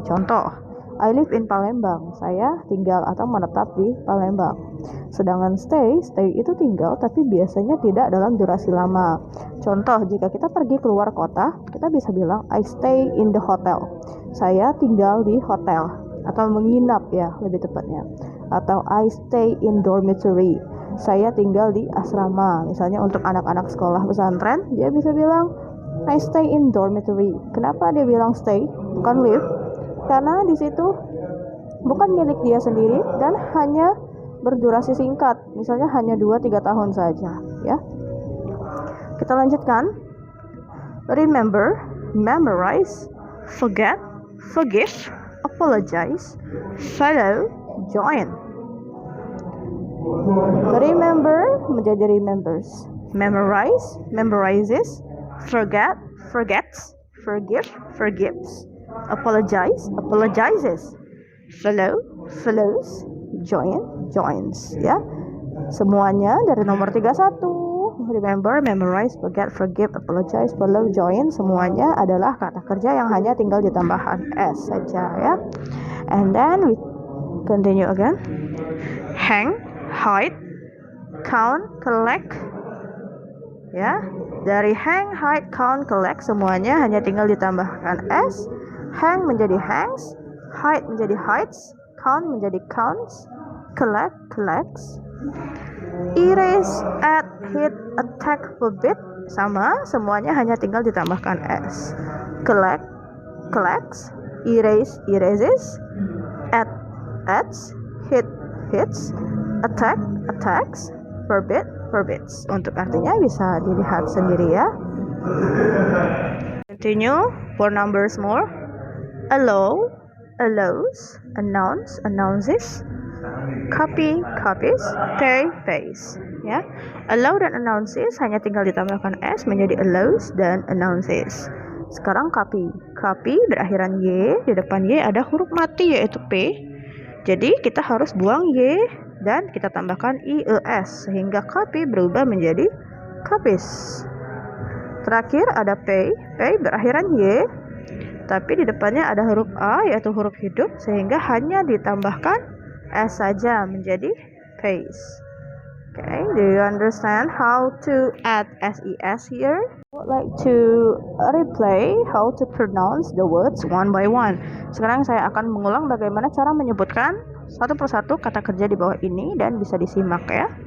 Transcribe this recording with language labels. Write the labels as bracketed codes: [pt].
[id] Contoh, [en] I live in Palembang. [id] Saya tinggal atau menetap di Palembang. Sedangkan stay itu tinggal tapi biasanya tidak dalam durasi lama. Contoh, jika kita pergi keluar kota, kita bisa bilang [en] I stay in the hotel. [id] Saya tinggal di hotel atau menginap ya lebih tepatnya. Atau [en] I stay in dormitory. [id] Saya tinggal di asrama. Misalnya untuk anak-anak sekolah pesantren, dia bisa bilang [en] I stay in dormitory. [id] Kenapa dia bilang stay bukan live? Karena di situ bukan milik dia sendiri dan hanya berdurasi singkat. Misalnya hanya 2-3 tahun saja, ya. Kita lanjutkan. [en] Remember, memorize, forget, forgive, apologize, follow, join. Remember menjadi remembers, memorize, memorizes, forget, forgets, forgive, forgives, apologize, apologizes, follow, follows, join, joins, ya. [id] Semuanya dari nomor 31. Remember, memorize, forget, forgive, apologize, follow, join, semuanya adalah kata kerja yang hanya tinggal ditambahkan S saja, ya. [en] And then we continue again. Hang, hide, count, collect, ya. [id] Dari hang, hide, count, collect semuanya hanya tinggal ditambahkan S. Hang menjadi hangs, hide menjadi hides, count menjadi counts, collect, collects. Erase, add, hit, attack, forbid sama, semuanya hanya tinggal ditambahkan S. [en] Collect, collects, erase, erases, add, adds, hit, hits, attack, attacks, forbid, forbids. [id] Untuk artinya bisa dilihat sendiri ya. [en] Continue for numbers more. Allow, allows, announce, announces, copy, copies, pay, pays, ya. [id] Allow dan announces hanya tinggal ditambahkan S menjadi allows dan announces. Sekarang copy. Copy berakhiran Y, di depan Y ada huruf mati yaitu P. Jadi kita harus buang Y dan kita tambahkan IES sehingga copy berubah menjadi copies. Terakhir ada pay berakhiran Y, tapi di depannya ada huruf A yaitu huruf hidup, sehingga hanya ditambahkan S saja menjadi pays. [en] Okay, do you understand how to add SES here? I would like to replay how to pronounce the words one by one. [id] Sekarang saya akan mengulang bagaimana cara menyebutkan satu persatu kata kerja di bawah ini dan bisa disimak ya.